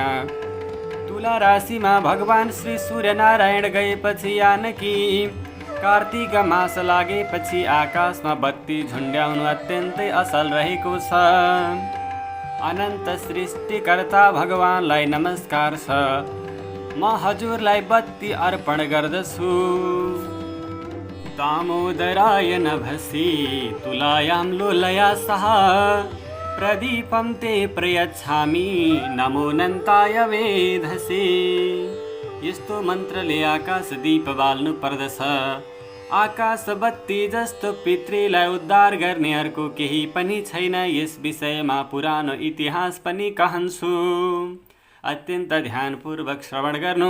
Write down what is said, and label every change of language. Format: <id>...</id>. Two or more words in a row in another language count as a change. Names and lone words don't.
<ne>तुला राशिमा भगवान श्री सूर्यनारायण गएपछि यानकि कार्तिक मास लागेपछि आकाशमा बत्ती झुन्ड्याउनु अत्यन्तै असल रहेको छ। अनन्त सृष्टिकर्ता भगवानलाई नमस्कार छ। म हजुरलाई बत्ती अर्पण गर्दछु।</ne> <sa>दामोदराय नभसि तुलायां लोलया सह प्रदीपं ते प्रयच्छामि नमोऽनन्ताय वेधसे।</sa> <ne>यस्तो मन्त्रले आकाश दीप बाल्नु पर्दछ। आकाशबत्ती जस्तो पितृलाई उद्धार गर्ने अर्को केही पनि छैन। यस विषयमा पुरानो इतिहास पनि कहन्छु, अत्यन्त ध्यानपूर्वक श्रवण गर्नु।</ne>